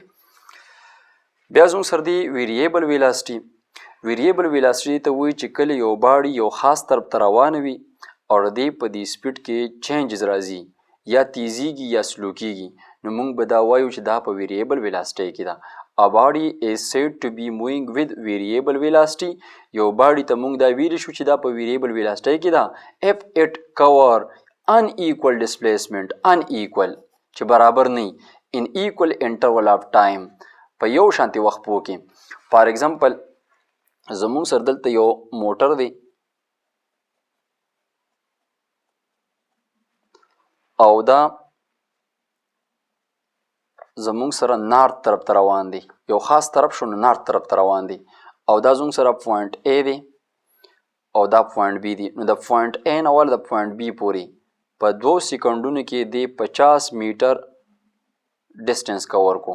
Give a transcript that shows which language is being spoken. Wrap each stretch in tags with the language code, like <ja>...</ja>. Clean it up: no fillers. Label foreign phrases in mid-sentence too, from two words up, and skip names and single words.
<ps>بیا زموږ سره دی</ps> <en>variable velocity. variable velocity</en> <ps>ته وایي چې کله یو باډي یو خاص طرف ته روانه وي او د دې په دې سپیډ کې چینجز راځي یا تیزیږي یا سلو کیږي نو موږ به دا وایو چې دا په</ps> <en>variable velocity</en> <ps>کې ده.</ps> <en>A body is said to be moving with variable velocity.</en> <ps>یو باډي ته موږ دا ویلی شو چې دا په</ps> <en>variable velocity</en> <ps>کې ده</ps> <en>if it cover unequal displacement unequal</en> <ps>چې برابر نه</ps> <en>in equal interval of time</en> <ps>په یو شانتي وخت پو کې.</ps> <en>for example</en> <ps>زموږ سره دلته یو موټر دی او دا زموږ سره نارت طرف ته روان دی یو خاص طرف شو نو نارت طرف ته روان دی او دا زموږ سره پوینټ A دی او دا پوینټ B دی نو د پوینټ A نه ول د پوینټ B پورې په 2 سکندونو کې دی 50 میټر</ps> <en>distance cover</en> <ps>کو.</ps>